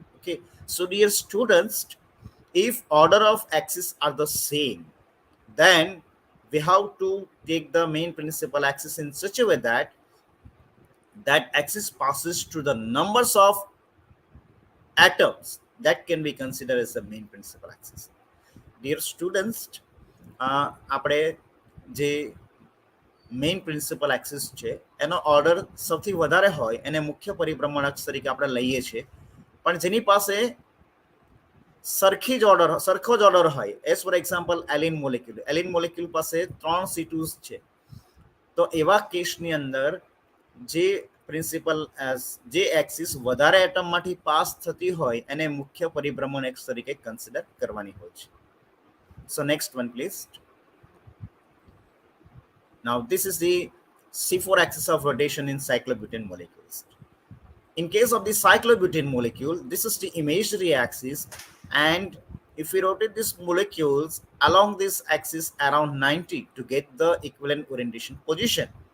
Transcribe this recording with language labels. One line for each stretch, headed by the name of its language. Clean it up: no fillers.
English: Okay, so dear students, if order of axis are the same, then we have to take the main principal axis in such a way that that axis passes to the numbers of atoms that can be considered as the main principal axis. Dear students,
Gujarati: આપણે જે main principal axis છે એનો order સૌથી વધારે હોય એને મુખ્ય પરિભ્રમણ અક્ષ તરીકે આપણે લઈએ છીએ, પણ જેની પાસે સરખો જ ઓર્ડર હોય, એઝ ફોર એક્ઝામ્પલ એલિન મોલેક્યુલ પાસે 3 C2s છે, તો એવા કેસની અંદર જે પ્રિન્સિપલ જે એક્સિસ વધારે એટમમાંથી પાસ થતી હોય એને મુખ્ય પરિભ્રમણ એક્સ તરીકે કન્સિડર કરવાની હોય છે.
English: So next one please. Now this is the C4 axis of rotation in cyclobutane molecules. In case of the cyclobutane molecule, this is the imaginary axis, and if we rotate these molecules along this axis around 90 to get the equivalent orientation position.